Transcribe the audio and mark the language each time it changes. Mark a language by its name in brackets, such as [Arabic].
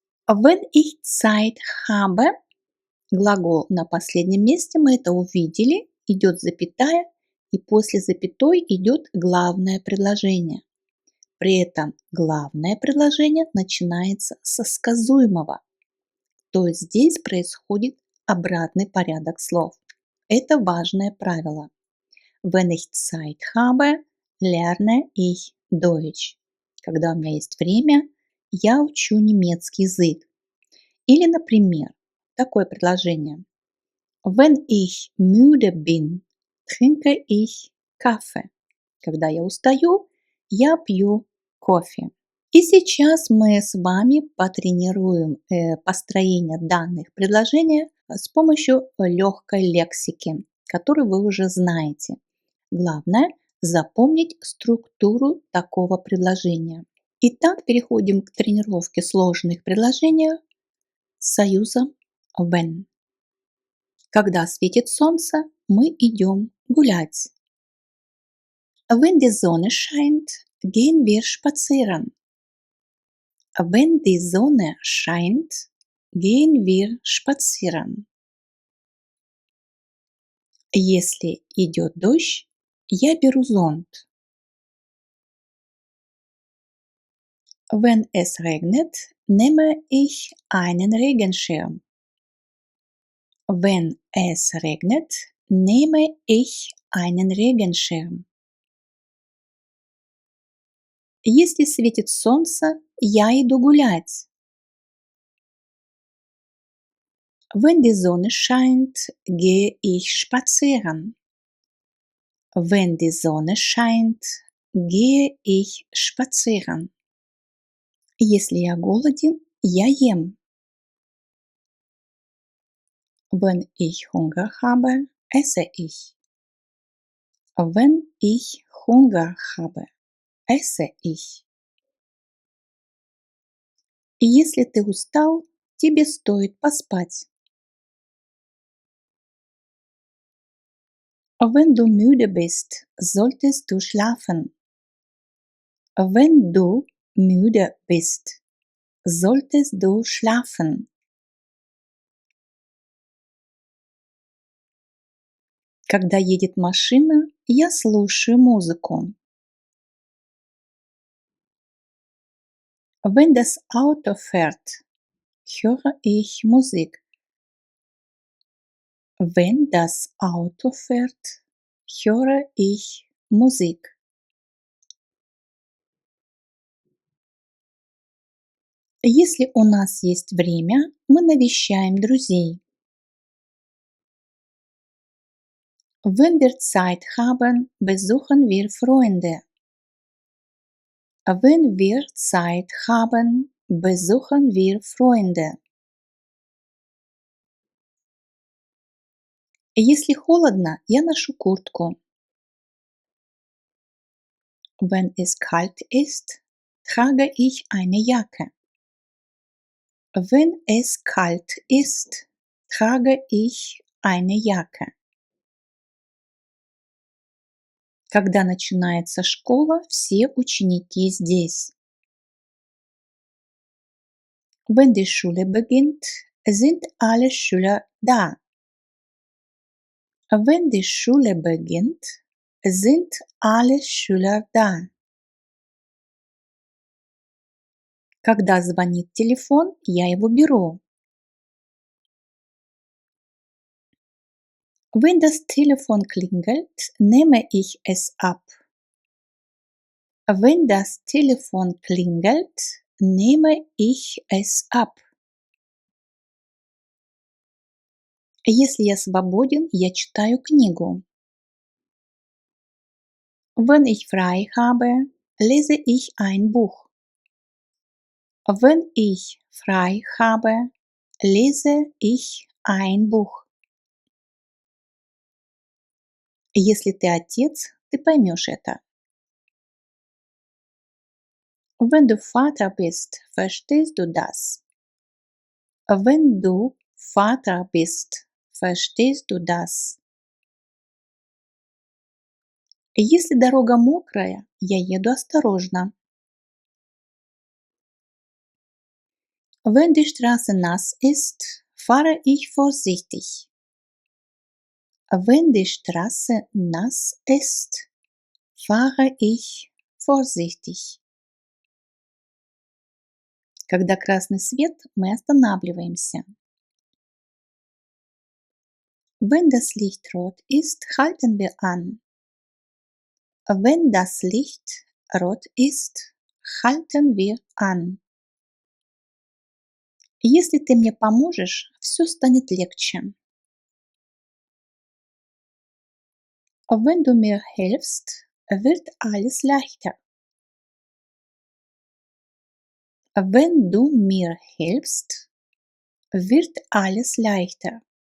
[German] Wenn ich Zeit habe, [Russian] глагол на последнем месте, мы это увидели, идет запятая, и после запятой идет главное предложение. При этом главное предложение начинается со сказуемого, то есть здесь происходит обратный порядок слов. Это важное правило. [German] Wenn ich Zeit habe, lerne ich Deutsch. [Russian] Когда у меня есть время, я учу немецкий язык. Или, например, такое предложение. [German] Wenn ich müde bin, trinke ich Kaffee. [Russian] Когда я устаю, я пью кофе. И сейчас мы с вами потренируем построение данных предложений с помощью легкой лексики, которую вы уже знаете. Главное – запомнить структуру такого предложения. Итак, переходим к тренировке сложных предложений с союзом when. Когда светит солнце, мы идем гулять. [German] Wenn die Sonne scheint, gehen wir spazieren. Wenn die Sonne scheint, gehen wir spazieren. [Russian] Если идет дождь, я беру зонт. [German] Wenn es regnet, nehme ich einen Regenschirm. Wenn es regnet, nehme ich einen Regenschirm. [Russian] Если светит солнце, я иду гулять. [German] Wenn die Sonne scheint, gehe ich spazieren. Wenn die Sonne scheint, gehe ich spazieren. [Russian] Если я голоден, я ем. [German] Wenn ich Hunger habe, esse ich. Wenn ich Hunger habe, esse ich. [Russian] Если ты устал, тебе стоит поспать. [German] Wenn du müde bist, solltest du schlafen. Wenn du müde bist, solltest du schlafen. [Russian] Когда едет машина, я слушаю музыку. [German] Wenn das Auto fährt, höre ich Musik. Wenn das Auto fährt, höre ich Musik. [Russian] Если у нас есть время, мы навещаем друзей. [German] Wenn wir Zeit haben, besuchen wir Freunde. Wenn wir Zeit haben, besuchen wir Freunde. [Russian] Если холодно, я ношу куртку. [German] Wenn es kalt ist, trage ich eine Jacke. Wenn es kalt ist, trage ich eine Jacke. [Russian] Когда начинается школа, все ученики здесь. [German] Wenn die Schule beginnt, sind alle Schüler da. Wenn die Schule beginnt, sind alle Schüler da. [Russian] Когда звонит телефон, я его беру. [German] Wenn das Telefon klingelt, nehme ich es ab. Wenn das Telefon klingelt, nehme ich es ab. [Russian] Если я свободен, я читаю книгу. [German] Wenn ich frei habe, lese ich ein Buch. Wenn ich frei habe, lese ich ein Buch. [Russian] Если ты отец, ты поймешь это. [German] Wenn du Vater bist, verstehst du das. Wenn du Vater bist, verstehst du das. [Russian] Если дорога мокрая, я еду осторожно. [German] Wenn die Straße nass ist, fahre ich vorsichtig. Wenn die Straße nass ist, fahre ich vorsichtig. [Russian] Когда красный свет, мы останавливаемся. [German] Wenn das Licht rot ist, halten wir an. Wenn das Licht rot ist, halten wir an. [Russian] Если ты мне поможешь, все станет легче. [German] Wenn du mir hilfst, wird alles leichter. Wenn du mir hilfst, wird alles leichter.